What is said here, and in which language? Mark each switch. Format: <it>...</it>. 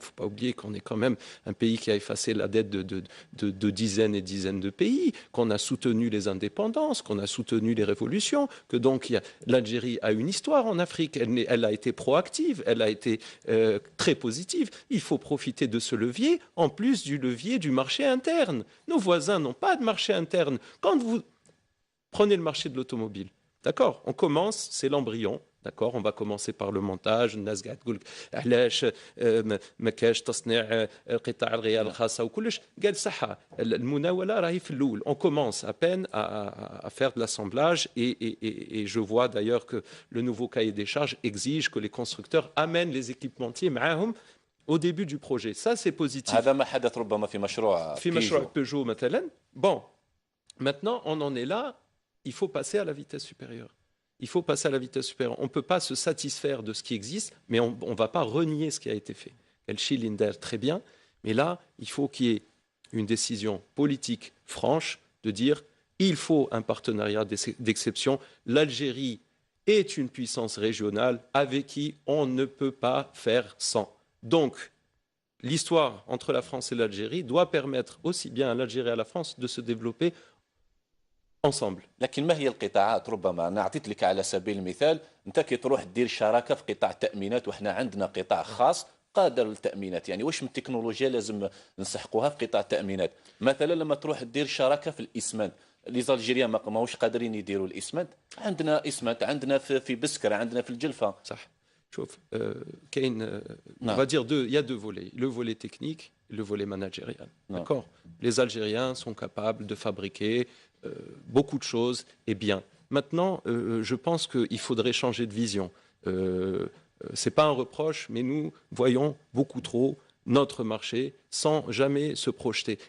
<fr>Il ne faut pas oublier qu'on est quand même un pays qui a effacé la dette de dizaines et dizaines de pays, qu'on a soutenu les indépendances, qu'on a soutenu les révolutions, que donc l'Algérie a une histoire en Afrique, elle a été proactive, elle a été très positive. Il faut profiter de ce levier, en plus du levier du marché interne. Nos voisins n'ont pas de marché interne. Quand vous prenez le marché de l'automobile, d'accord, on commence, c'est l'embryon. D'accord, on va commencer par le montage.</fr> <ar>الناس قاعد تقول علاش ما كاش تصنيع القطع الغيار الخاصة وكلش قال صحة المناولة راهي في الأول.</ar> <fr>On commence à peine à faire de l'assemblage et je vois d'ailleurs que le nouveau cahier des charges exige que les constructeurs amènent les équipementiers</fr> <ar>معاهم</ar> <fr>au début du projet. Ça c'est positif.</fr> <ar>هذا ما حدث ربما في مشروع</ar> <fr>Peugeot</fr> <ar>مثلا.</ar> <fr>Bon, maintenant on en est là, il faut passer à la vitesse supérieure. Il faut passer à la vitesse supérieure. On ne peut pas se satisfaire de ce qui existe, mais on ne va pas renier ce qui a été fait. El Schilinder, très bien, mais là, il faut qu'il y ait une décision politique franche de dire il faut un partenariat d'exception. L'Algérie est une puissance régionale avec qui on ne peut pas faire sans. Donc, l'histoire entre la France et l'Algérie doit permettre aussi bien à l'Algérie et à la France de se développer ensemble.</fr> <ar>لكن ما هي القطاعات؟ ربما انا اعطيت لك على سبيل المثال، انت كي تروح دير شراكه في قطاع التامينات وحنا عندنا قطاع خاص قادر للتامينات، يعني واش من التكنولوجيا لازم نسحقوها في قطاع التامينات؟ مثلا لما تروح دير شراكه في الاسمنت،</ar> <fr>لي زالجيريان</fr> <ar>ماهوش قادرين يديروا الاسمنت، عندنا اسمنت، عندنا في بسكره، عندنا في الجلفه. صح. شوف كاين</ar> <fr>on va dire il y a deux volets, le volet technique et le volet managérial. D'accord? Les Algériens sont capables de fabriquer beaucoup de choses et bien. Maintenant, je pense qu'il faudrait changer de vision. Ce n'est pas un reproche, mais nous voyons beaucoup trop notre marché sans jamais se projeter.</fr>